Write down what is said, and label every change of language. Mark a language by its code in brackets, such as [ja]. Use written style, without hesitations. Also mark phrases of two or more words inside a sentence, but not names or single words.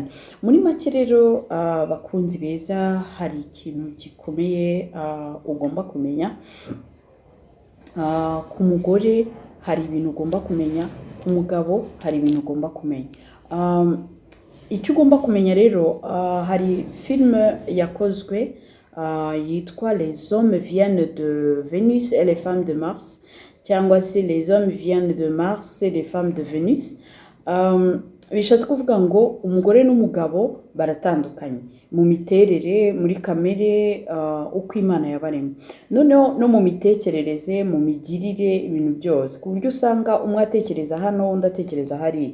[rw] Muri make rero abakunzi beza, hari ikintu gikomeye ugomba kumenya. Ku mugore hari ibintu ugomba kumenya, ku mugabo hari ibintu ugomba kumenya. Icyo ugomba kumenya rero, hari filime yakozwe yitwa Les hommes viennent de Vénus et les femmes de Mars, cyangwa se Les hommes viennent de Mars et les femmes de Vénus. Bishatse kuvuga ngo umugore n'umugabo baratandukanye mu miterere, muri kamere, uko Imana yabaremye, noneho no mu mitekerereze, mu migirire, ibintu byose, ku buryo usanga umwe atekereza hano undi atekereza hari.